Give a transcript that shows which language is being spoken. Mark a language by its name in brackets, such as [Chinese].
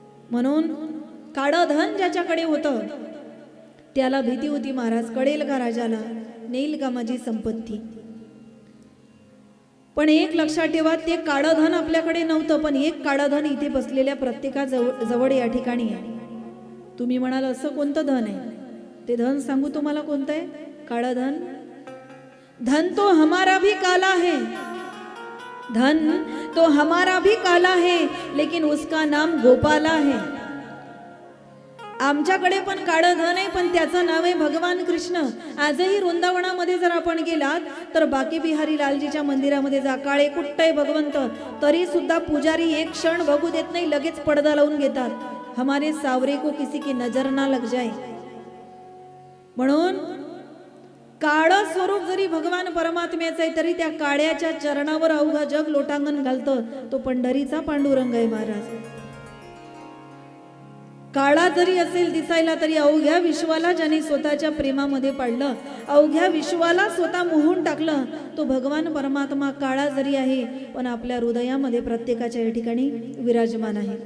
[Marathi] म्हणून काळं धन ज्याच्याकडे होतं त्याला भीती होती, महाराज कळेल का राजाला, नेईल का माझी संपत्ती. पण एक लक्षात ठेवा, ते काळं धन आपल्याकडे नव्हतं, पण एक काळं धन इथे बसलेल्या प्रत्येकाजवळ या ठिकाणी आहे. तुम्ही म्हणाल असं कोणतं धन आहे, ते धन सांगू तुम्हाला कोणतं आहे. काळं धन, [Hindi] धन तो हमारा भी काला है, धन तो हमारा भी काला है, लेकिन उसका नाम गोपाला है. [Marathi] आमच्याकडे पण काळं धन आहे, पण त्याचं नाव आहे भगवान कृष्ण. आजही वृंदावनामध्ये जर आपण गेलात तर बाकी बिहारी लालजीच्या मंदिरामध्ये जा, काळे कुट्ट आहे भगवंत, तरी सुद्धा पुजारी एक क्षण बघू देत नाही, लगेच पडदा लावून घेतात. [Hindi] हमारे सावरे को किसी की नजर ना लग जाए. [Marathi] म्हणून काळं स्वरूप जरी भगवान परमात्म्याचं आहे तरी त्या काळ्याच्या चरणावर अवघा जग लोटांगण घालतं. तो पंढरीचा पांडुरंग आहे महाराज. काळा जरी असेल दिसायला तरी अवघ्या विश्वाला ज्याने स्वतःच्या प्रेमामध्ये पाडलं, अवघ्या विश्वाला स्वतः मोहून टाकलं, तो भगवान परमात्मा काळा जरी आहे पण आपल्या हृदयामध्ये प्रत्येकाच्या या ठिकाणी विराजमान आहे.